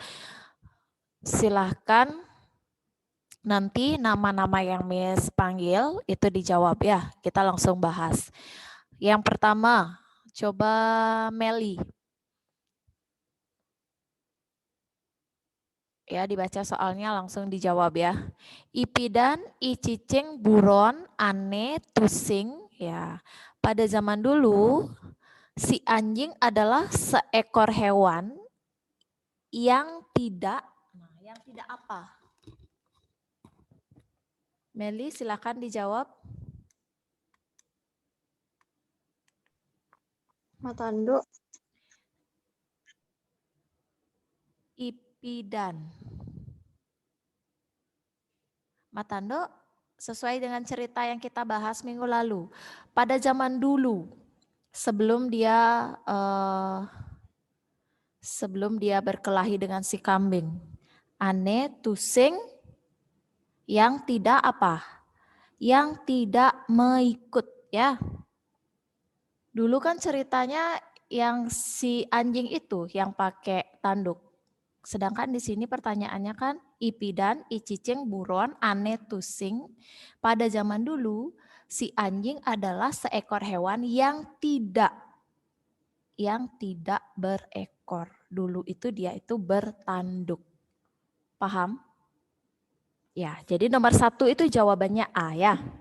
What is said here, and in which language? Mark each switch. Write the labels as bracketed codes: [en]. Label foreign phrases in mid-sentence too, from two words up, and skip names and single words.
[id] Silahkan nanti nama-nama yang Miss panggil itu dijawab ya, kita langsung bahas. Yang pertama, coba Meli. Ya, dibaca soalnya langsung dijawab ya. [ban] Ipidan, icicing, buron, ane, tusing. [id] Ya, pada zaman dulu si anjing adalah seekor hewan yang tidak, yang tidak apa? Meli, silakan dijawab. [ban] Matando. Ipidan. Matando, [id] sesuai dengan cerita yang kita bahas minggu lalu. Pada zaman dulu, sebelum dia berkelahi dengan si kambing, [ban] ane, tusing, [id] yang tidak apa? Yang tidak mengikut ya. Dulu kan ceritanya yang si anjing itu yang pakai tanduk. Sedangkan di sini pertanyaannya kan [ban] ipidan, icicing, buron, ane, tusing. [id] Pada zaman dulu si anjing adalah seekor hewan yang tidak berekor. Dulu itu dia itu bertanduk. Paham? Ya, jadi nomor 1 itu jawabannya A ya.